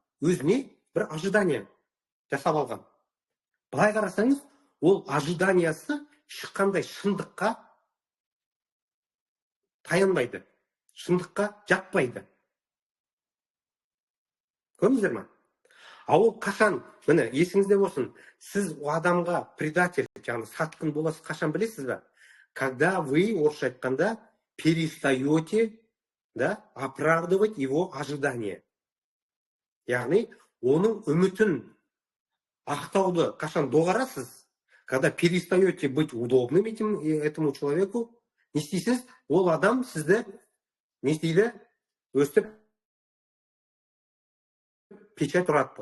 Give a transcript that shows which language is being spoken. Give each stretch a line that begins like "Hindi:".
Kazakh: Өзіне бір ожидание жасап алған. Былай қарасаңыз, ол ожиданиясы шыққандай шындыққа таянбайды, шындыққа жатпайды. Көрдіңіздер ме? Ол қашан, міне, есіңізде болсын, сіз адамға предатель, яғни сатқын боласыз, қашан білесіз бе?
Russian: Когда вы,
Kazakh: орысша айтқанда,
Russian: перестаете оправдывать его ожидания.
Kazakh: Яғни, оның үмітін ақтауды қашан доғарасыз?
Russian: Когда перестаете быть удобным этому человеку,
Kazakh: не істейсіз, ол адам сізді не істейді? Өстіп печать ұрады.